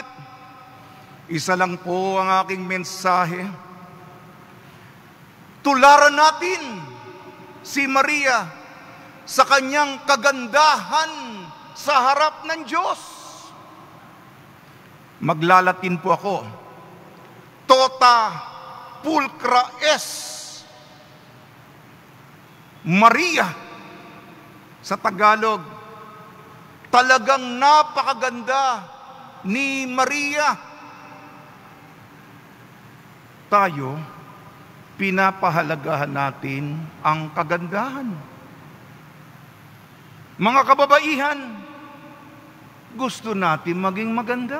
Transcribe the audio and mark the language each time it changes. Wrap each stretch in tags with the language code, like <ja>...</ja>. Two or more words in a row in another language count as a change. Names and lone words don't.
<tl>Isa lang po ang aking mensahe. Tularan natin si Maria sa kanyang kagandahan sa harap ng Diyos. Maglalatin po ako.</tl> <la>Tota pulcra est Maria.</la> <tl>Sa Tagalog, talagang napakaganda ni Maria. Tayo, pinapahalagahan natin ang kagandahan. Mga kababaihan, gusto natin maging maganda.</tl>